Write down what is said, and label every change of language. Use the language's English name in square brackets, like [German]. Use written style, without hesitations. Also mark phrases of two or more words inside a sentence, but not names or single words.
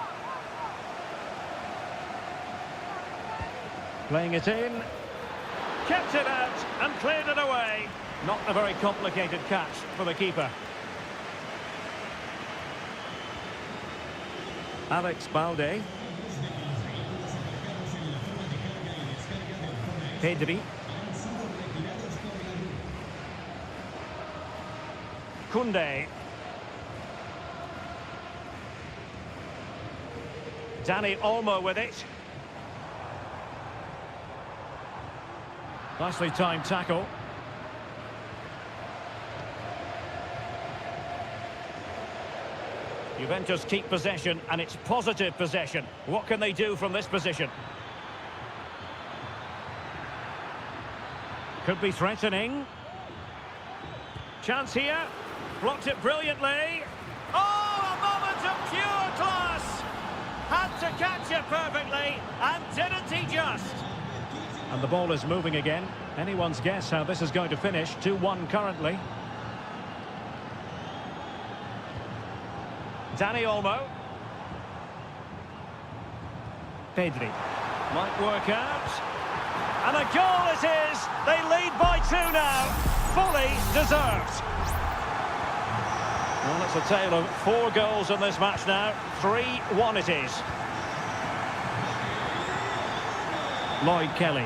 [English] Playing it in. Kept it out and cleared it away. Not a very complicated catch for the keeper. Alex Balde. Pedri. Koundé. Dani Olmo with it. Nicely timed tackle. Juventus keep possession, and it's positive possession. What can they do from this position? Could be threatening. Chance here. Blocked it brilliantly. Oh, a moment of pure class. Had to catch it perfectly, and didn't he just? And the ball is moving again. Anyone's guess how this is going to finish. 2-1 currently. Dani Olmo. Pedri. Might work out. And a goal it is! They lead by 2 now. Fully deserved. Well, it's a tale of 4 goals in this match now. 3-1 it is. Lloyd Kelly.